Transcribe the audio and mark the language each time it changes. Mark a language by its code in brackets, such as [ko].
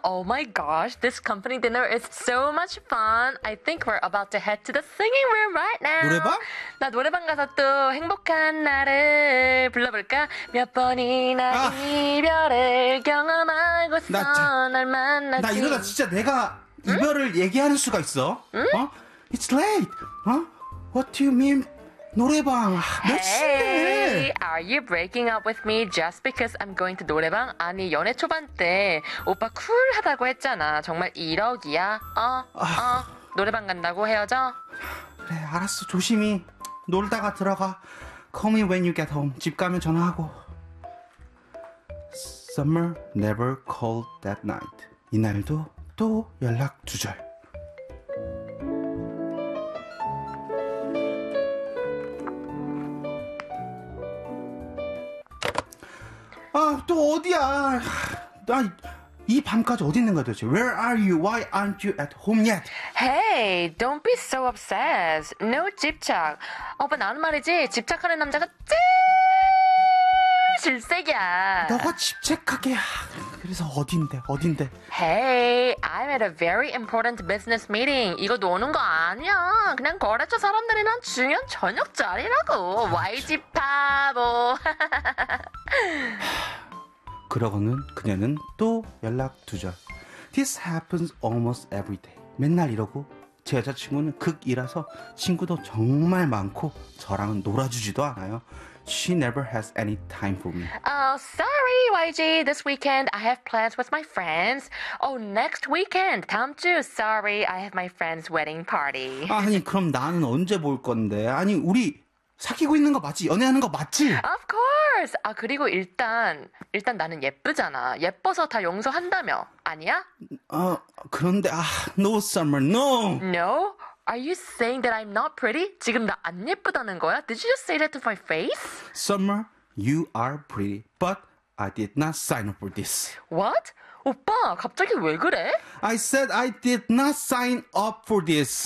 [en] Oh my gosh, this company dinner is so much fun. I think we're about to head to the singing room right now. [ko] 노래방? 나 노래방 가서 또 행복한 날을 불러볼까? 몇 번이나 이별을 경험하고서 날 만났지. 나 이러다 진짜 내가 이별을 얘기하는 수가 있어. 응? [en] 어? It's late. 어? What do you mean? 노래방 Hey, are you breaking up with me just because I'm going to 노래방? [ko] 아니 연애 초반 때 오빠 쿨하다고 했잖아. 정말 1억이야. 노래방 간다고 헤어져. 그래 알았어 조심히 놀다가 들어가. [en] Call me when you get home. [ko] 집 가면 전화하고. [en] Summer never called that night. [ko] 이날도 또 연락 두절. 아, 또 어디야? 나 이 밤까지 어디 있는 거야 도대체? [en] Where are you? Why aren't you at home yet? Hey, don't be so obsessed. No 집착. [ko] 오빠 나는 말이지 집착하는 남자가 제일 질색이야. 너가 집착하게 그래서 어딘데? [en] Hey, I'm at a very important business meeting. [ko] 이거 노는 거 아니야. 그냥 거래처 사람들이랑 중요한 저녁 자리라고. YG 바보. 그러고는 그녀는 또 연락 두절. [en] This happens almost every day. [ko] 맨날 이러고 제 여자친구는 극이라서 친구도 정말 많고 저랑은 놀아주지도 않아요. [en] She never has any time for me. Oh, sorry, YG. This weekend, I have plans with my friends. Oh, next weekend, [ko] 다음 주. [en] Sorry, I have my friend's wedding party. [ko] 아니, 그럼 나는 언제 볼 건데? 아니, 우리 사귀고 있는 거 맞지? 연애하는 거 맞지? [en] Of course. [ko] 아 그리고 일단 나는 예쁘잖아. 예뻐서 다 용서한다며. 아니야? 어 그런데 아 [en] no summer no. No? Are you saying that I'm not pretty? [ko] 지금 나 안 예쁘다는 거야? [en] Did you just say that to my face? Summer, you are pretty, but I did not sign up for this. [ko] What? 오빠, 갑자기 왜 그래? [en] I said I did not sign up for this.